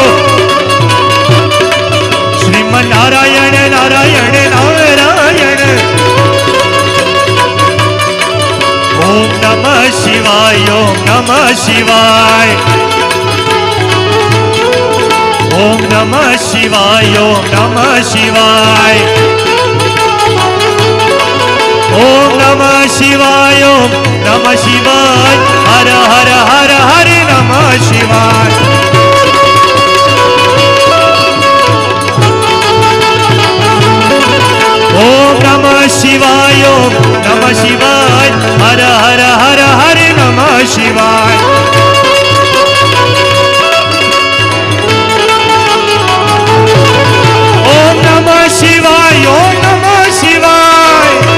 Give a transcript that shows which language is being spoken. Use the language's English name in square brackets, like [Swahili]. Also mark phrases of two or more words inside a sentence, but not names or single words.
[Sanskrit] नारायण नारायण नारायण ओम नमः शिवाय ओम नमः शिवाय ओम नमः शिवाय ओम नमः शिवाय ओम नमः शिवाय ओम नमः शिवाय हर हर हर हर नमः શિવાય. ઓમ નમઃ શિવાય, ઓમ નમઃ શિવાય, હર હર હર હર નમઃ શિવાય. ઓમ નમઃ શિવાય, ઓમ નમઃ શિવાય.